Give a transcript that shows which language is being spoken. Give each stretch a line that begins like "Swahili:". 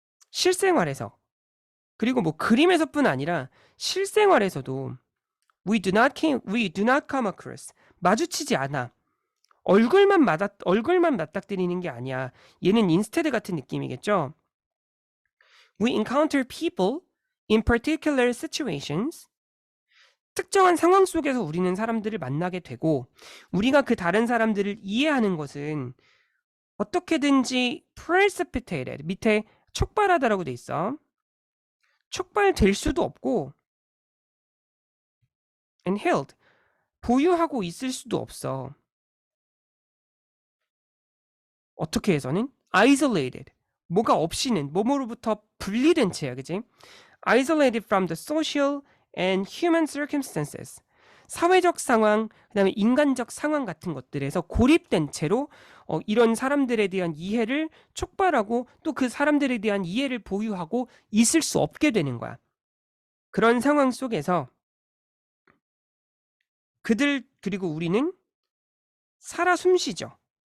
Korean: 실생활에서 그리고 뭐 그림에서뿐 아니라 실생활에서도
English: we do not come across
Korean: 마주치지 않아. 얼굴만 맞닥뜨리는 게 아니야. 얘는 인스테드 같은 느낌이겠죠?
English: We encounter people in particular situations.
Korean: 특정한 상황 속에서 우리는 사람들을 만나게 되고, 우리가 그 다른 사람들을 이해하는 것은 어떻게든지 precipitated, 밑에 촉발하다라고 돼 있어. 촉발될 수도 없고,
English: and held,
Korean: 보유하고 있을 수도 없어. 어떻게 해서는? isolated, 뭐가 없이는, 뭐뭐로부터 분리된 채야, 그지?
English: isolated from the social and human circumstances.
Korean: 사회적 상황, 그다음에 인간적 상황 같은 것들에서 고립된 채로 이런 사람들에 대한 이해를 촉발하고 또 그 사람들에 대한 이해를 보유하고 있을 수 없게 되는 거야. 그런 상황 속에서 그리고 우리는 살아 숨쉬죠.